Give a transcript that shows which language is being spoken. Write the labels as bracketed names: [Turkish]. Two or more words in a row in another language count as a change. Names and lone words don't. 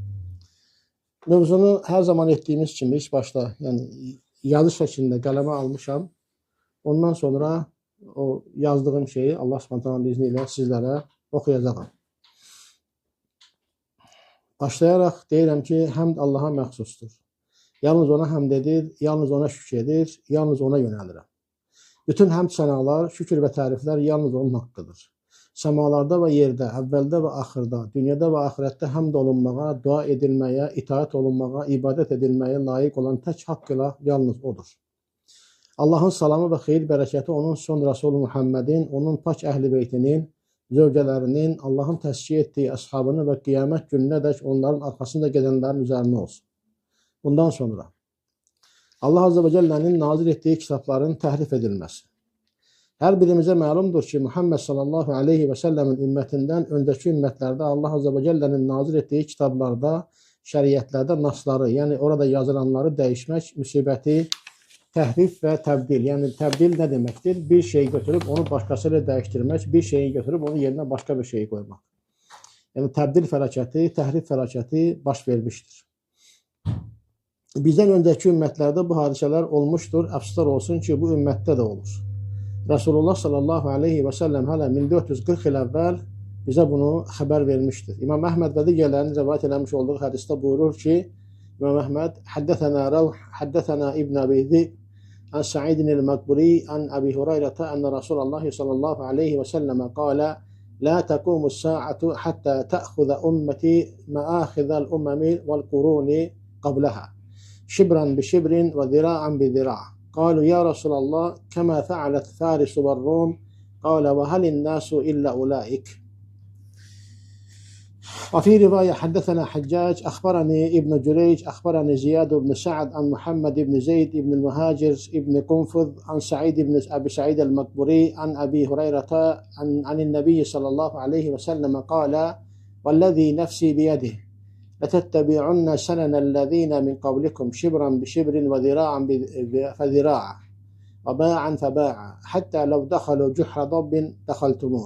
[Turkish] Mövzunu her zaman ettiğimiz kimi ilk başta yani yazı şeklinde kaleme almışam. Ondan sonra o yazdığım şeyi [Arabic] الله سبحانه [Turkish] izniyle sizlere okuyacağım. [Azerbaijani] Başlayarak deyirəm ki, həmd Allah'a məxsusdur. Yalnız ona həmd edir, yalnız ona şükür edir, yalnız ona yönəlirəm. Bütün həmd sənalar, şükür və təriflər yalnız onun haqqıdır. Səmalarda və yerdə, əvvəldə və axırda, dünyada və axirətdə həmd olunmağa, dua edilməyə, itaat olunmağa, ibadət edilməyə layiq olan tək haqqıyla yalnız odur. Allahın salamı və xeyir bərəkəti onun son Rasulü Muhammedin, onun pak əhl-i beytinin, zövcələrinin, Allahın təşkil etdiyi əshabını və qiyamət gününədək onların arxasında gedənlərin üzərinə olsun. Bundan sonra [Arabic] الله عز وجل'nin [Azerbaijani] nazil ettiği kitabların təhrif edilməsi. Hər birimizə məlumdur ki, Muhammed [Arabic] صلى الله عليه وسلم [Azerbaijani] ümmetindən öncəki ümmətlərdə [Arabic] الله عز وجل'nin [Azerbaijani] nazil etdiyi kitablarda, şəriətlərdə nasları, yəni orada yazılanları dəyişmək müsibəti, təhrif və təbdil. Yəni təbdil nə deməkdir? Bir şeyi götürüb onu başqasıyla dəyişdirmək, bir şeyi götürüb onun yerinə başqa bir şeyi qoymaq. Yəni təbdil fəlakəti, təhrif fəlakəti baş vermişdir. Bizdən öncəki ümmətlərdə bu hadisələr olmuşdur. Əfsuslar olsun ki, bu ümmətdə də olur. [Turkish] Resulullah [Arabic] صلى الله عليه وسلم [Turkish] hala 1440 il evvel bize bunu haber vermiştir. İmam Ahmed ve diğerlerinin rivayet eləmiş olduğu hadiste buyurur ki, İmam Ahmed [Arabic] حدثنا روح حدثنا ابن أبي ذئب عن سعيد المقبري عن أبي هريرة أن رسول الله صلى الله عليه وسلم قال, لا تقوم الساعة حتى تأخذ أمتي مأخذ الأمم والقرون قبلها شبرا بشبر وذراعا بذراع'. قالوا يا رسول الله كما فعلت فارس والروم قال وهل الناس إلا أولئك. وفي رواية حدثنا حجاج أخبرني ابن جريج أخبرني زياد بن سعد عن محمد بن زيد بن المهاجر بن قنفذ عن سعيد بن أبي سعيد المقبري عن أبي هريرة عن النبي صلى الله عليه وسلم قال والذي نفسي بيده لتتبعن سنن الذين من قبلكم شبرا بشبر وذراعا فذراعا وباعا فباعا حتى لو دخلوا جحر ضب دخلتموه.